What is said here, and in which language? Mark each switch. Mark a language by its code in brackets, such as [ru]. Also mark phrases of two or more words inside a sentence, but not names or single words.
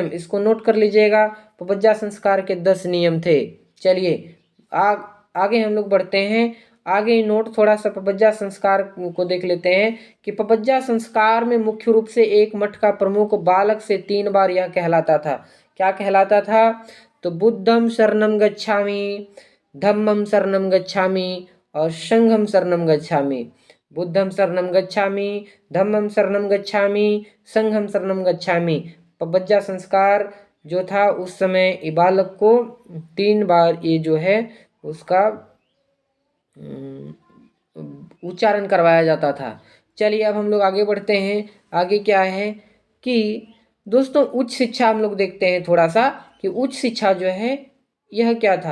[hi] इसको नोट कर लीजिएगा, प्रवज्जा संस्कार के 10 नियम थे। चलिए आगे हम लोग बढ़ते हैं। आगे नोट थोड़ा सा प्रवज्जा संस्कार को देख लेते हैं कि प्रवज्जा संस्कार में मुख्य रूप से एक मठ का प्रमुख बालक से 3 बार यह कहलाता था। क्या कहलाता था, तो [pi] बुद्धम शरणम गच्छामि, धम्मम शरणम गच्छामि [hi] और [pi] संघम शरणम गच्छामि। बुद्धम शरणम गच्छामि, धम्मम शरणम गच्छामि, संघम शरणम गच्छामि। [hi] प्रवज्जा संस्कार जो था उस समय बालक को 3 बार ये जो है उसका उच्चारण करवाया जाता था। चलिए अब हम लोग आगे बढ़ते हैं। आगे क्या है कि दोस्तों उच्च शिक्षा हम लोग देखते हैं थोड़ा सा कि उच्च शिक्षा जो है यह क्या था।